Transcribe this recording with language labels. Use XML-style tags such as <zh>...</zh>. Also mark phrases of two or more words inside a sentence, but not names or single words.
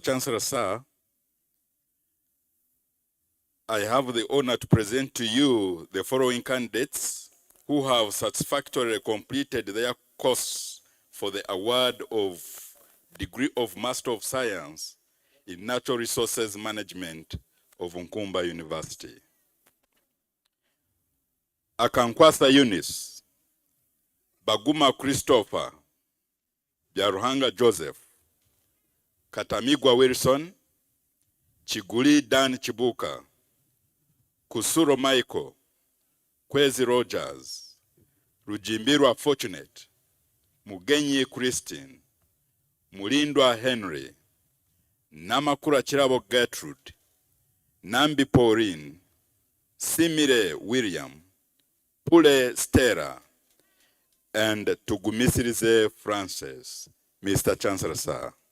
<en>Chancellor, sir, I have the honor to present to you the following candidates who have satisfactorily completed their course for the award of degree of Master of Science in Natural Resources Management of Nkumba University. Akankwasa Eunice, Baguma Christopher, Byaruhanga Joseph, Katamigwa Wilson, Chiguli Dan Chibuka, Kusuro Michael, Kwezi Rogers, Rujimbirwa Fortunate, Mugenyi Christine, Mulindwa Henry, Namakura Chirabo Gertrude, Nambi Pauline, Simire William, Pule Stella, and Tugumisirize Francis. Mr. Chancellor, sir.</en>